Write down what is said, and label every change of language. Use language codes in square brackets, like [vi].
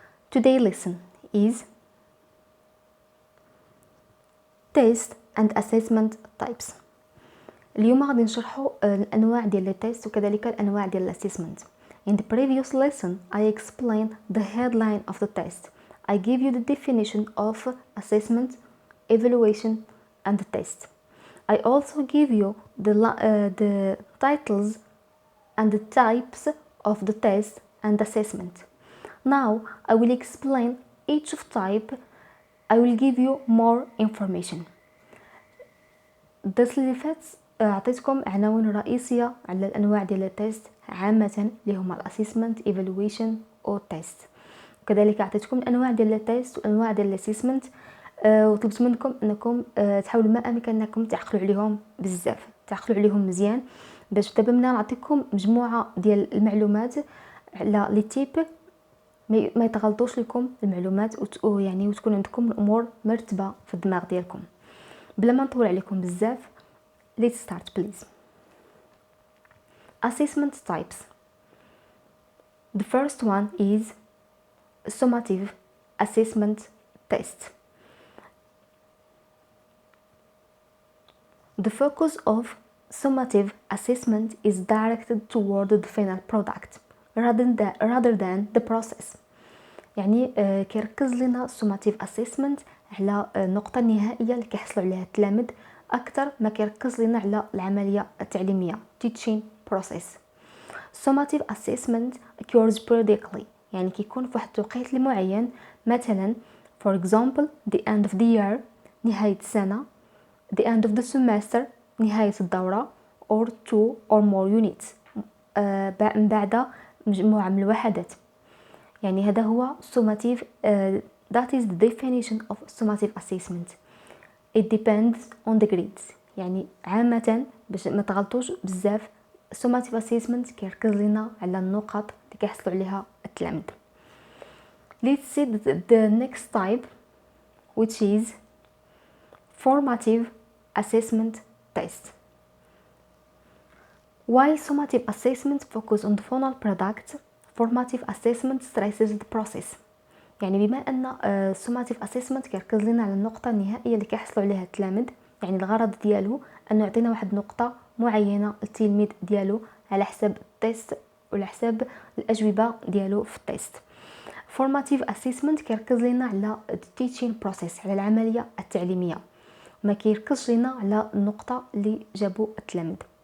[en] Today lesson is Test and Assessment Types. [ar] اليوم غادي نشرحوا الأنواع ديال التيست وكذلك الأنواع ديال الأسسمنت. [en] In the previous lesson, I explained the headline of the test. I give you the definition of assessment, evaluation and test. I also give you the titles and the types of the test and assessment. Now I will explain each of type. I will give you more information. [ar] الدرس اللي فات اعطيتكم عناوين رئيسيه على الانواع ديال التيست عامه اللي هما الاسسمنت ايفالويشن او تيست، وكذلك اعطيتكم الانواع ديال التيست والانواع ديال الاسسمنت، وطلبت منكم انكم تحاولوا ما امكن انكم تعقلوا عليهم بزاف، تعقلوا عليهم مزيان باش دابا ملي نعطيكم مجموعه ديال المعلومات على لي تيب ما يتغلطوش لكم المعلومات ويعني وتكون عندكم الامور مرتبه في الدماغ ديالكم. بلا ما نطول عليكم بزاف، [en] let's start please. Assessment types. The first one is summative assessment test. The focus of summative assessment is directed toward the final product rather than the process. [ar] يعني كيركز لنا summative assessment على النقطة النهائية اللي كيحصلوا عليها التلاميذ أكثر ما كيركز لنا على العملية التعليمية [en] teaching process. Summative assessment occurs periodically، [ar] يعني كيكون في واحد التوقيت معين، مثلا [en] for example the end of the year [ar] نهاية السنة، [en] the end of the semester [ar] نهاية الدورة [en] or 2 or more units [ar] من بعد مجموعة من الوحدات. يعني هذا هو summative [en] that is the definition of summative assessment. It depends on the grades. [ar] يعني عامة باش ما تغلطوش بزاف summative assessment كيركز لنا على النقط اللي كيحصلوا عليها التلاميذ. [en] Let's see the next type which is formative assessment test. While summative assessment focus on the final product, formative assessment stresses the process. [ar] يعني بما ان summative assessment كيركز لنا على النقطه النهائيه اللي كيحصلوا عليها التلاميذ، يعني الغرض ديالو انه يعطينا واحد نقطه معينه التلميذ ديالو على حساب التيست وعلى حساب الاجوبه ديالو في التيست. formative assessment كيركز لنا على [en] teaching process، [ar] على العمليه التعليميه، ما كيركزش لنا على النقطه اللي جابوا التلاميذ.